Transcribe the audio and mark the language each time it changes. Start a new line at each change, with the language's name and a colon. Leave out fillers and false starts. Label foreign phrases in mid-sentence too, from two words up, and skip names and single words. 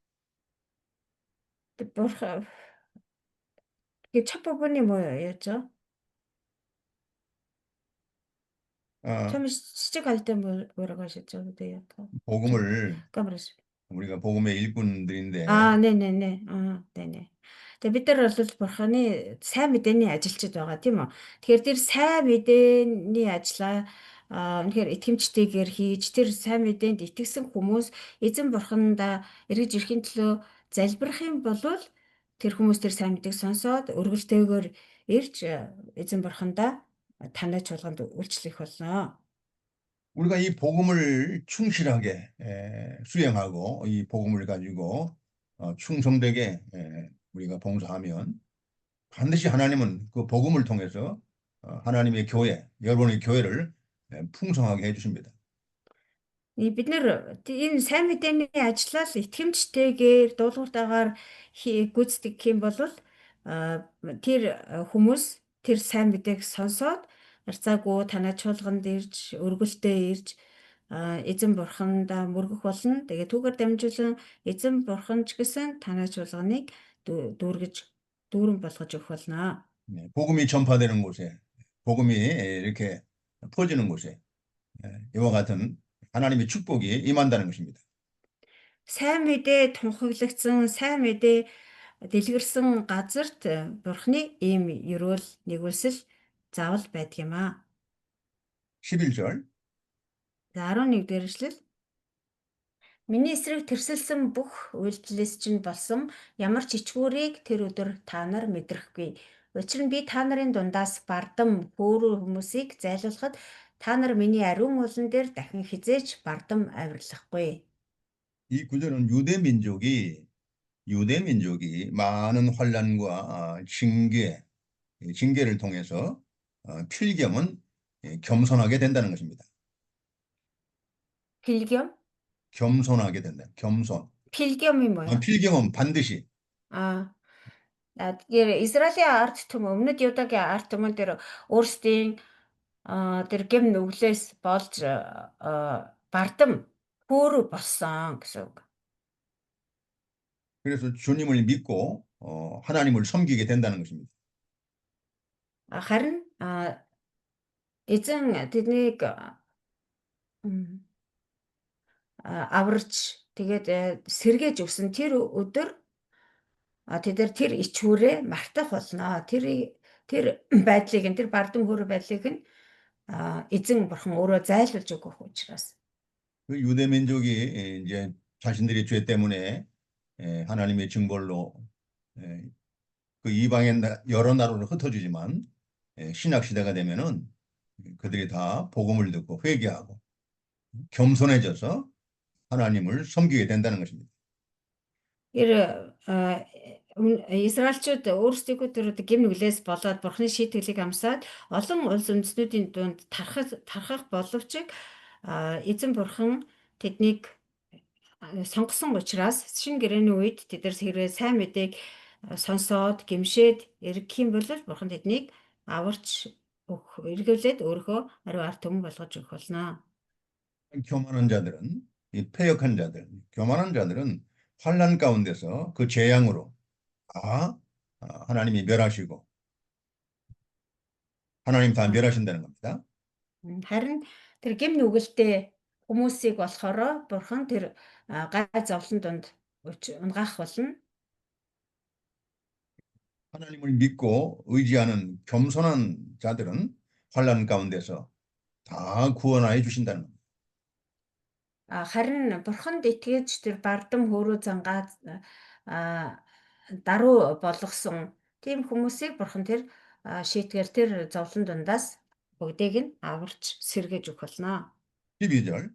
Korean: Бурхан 이게 첫 부분이 뭐였죠? 처음에 시작할 때 뭐라고 하셨죠? 네, 약간 좀 복음을 까먹었어요. 우리가 복음의 일꾼들인데 네네네. 네네.
Mongolian: Тэгээ бид нар бол бурханы сайн мэдээний ажилчид байгаа тийм үү. Тэгэхээр тэр сайн мэдээний ажлаа үнэхээр итгэмжтэйгээр хийж тэр сайн мэдээнд итгэсэн хүмүүс эзэн бурхандаа эргэж ирэхийн төлөө залбирах юм бол тэр хүмүүс тэр сайн мэдээг сонсоод өргөлтэйгээр ирж эзэн бурхандаа танай чуулганд үйлчлэх болно.
Korean: 우리가 이 복음을 충실하게 수행하고 이 복음을 가지고 충성되게 우리가 봉사하면 반드시 하나님은 그 복음을 통해서 하나님의 교회, 여러분의 교회를 풍성하게 해주십니다.
Mongolian: Бид нэр энэ сайн мэдээний ажлаа л итгэмжтэйгээр дуулууртайгаар гүйцэтгэх юм бол тэр хүмүүс тэр сайн мэдээг сонсоод арцаагүй танаа чуулганд ирж өргөлтөө ирж эзэн бурхандаа мөргөх болно. Тэгээ түүгээр дамжуулан эзэн бурхан ч гэсэн танаа чуулганыг дүүрэн болгож өгөх болно.
Korean: 네, 복음이 전파되는 곳에, 복음이 이렇게 퍼지는 곳에 이와 같은 하나님의 축복이 임한다는 것입니다.
Mongolian: Сайн мэдээ тунхаглагдсан, сайн мэдээ дэлгэрсэн газарт бурхны ийм ерөөл нэгүсэл заавал байдаг юм аа.
Korean: 11절.
Mongolian: За 11 дээр ишлэл. Миний эсрэг тэрсэлсэн бүх үйлдэлээс чинь болсон ямар ч ичгүүрийг тэр өдөр та нар мэдрэхгүй. Учир нь би та нарын дундаас бардам хөөрөө хүмүүсийг зайлуулахад та нар миний ариун уулан дээр дахин хизээч бардам авирлахгүй.
Korean: 이 구절은 유대 민족이 많은 환난과 징계를 통해서 필경은 겸손하게 된다는 것입니다. 필겸? 겸손하게 된다. 겸손. 필겸이 뭐야? 필경은 반드시.
Mongolian: Тэгэхээр Израилийн ард түмэн өмнөд Юдагийн ард түмэн дээр өөрсдийн тэр гэм нүглээс болж бардам хөөрө болсон гэсэн үг.
Korean: 그래서 주님을 믿고 하나님을 섬기게 된다는 것입니다.
Mongolian: Харин эзэн тэднийг аварч тэгээд сэргээж өгсөн тэр өдөр тэд нар тэр ичгүүрээ мартах болно. Тэр байдлыг тэр бардам хөөрө байдлыг нь эзэн бурхан өөрөө зайлуулж өгөх учраас.
Korean: 그 유대 민족이 이제 자신들의 죄 때문에 하나님의 징벌로 그 이방의 여러 나라로 흩어지지만 신약 시대가 되면은 그들이 다 복음을 듣고 회개하고 겸손해져서 하나님을 섬기게 된다는 것입니다.
Mongolian: Израильчууд өөрсдийгөө тэр гэм нүглээс болоод бурхны шийтгэлийг амсаад олон улс үндэстнүүдийн дунд тархах боловч эзэн бурхан тэднийг сонгосон учраас шинэ гэрээний үед тэд нар хэрвээ сайн мэдээг сонсоод гимшээд эргэх юм бол бурхан тэднийг аварч эргүүлээд өөрийнхөө ариун ард түмэн болгож өгөх болно.
Korean: 교만한 자들은 이 패역한 자들, 교만한 자들은 환난 가운데서 그 재앙으로 다 하나님이 멸하시고 하나님 다 멸하신다는 겁니다.
Mongolian: Харин тэр гэм нүгэлтэй хүмүүсийг болохоор бурхан тэр гай зовлон донд унгаах болно.
Korean: 하나님을 믿고 의지하는 겸손한 자들은 환난 가운데서 다 구원하여 주신다는 겁니다.
Mongolian: Харин бурханд итгэж тэр бардам хөөрөө зангаа даруй болгосон тийм хүмүүсийг бурхан тэр шийтгээр тэр зовлон дундаас бүгдийг нь аварч сэргээж өгөх болно.
Korean: 12절.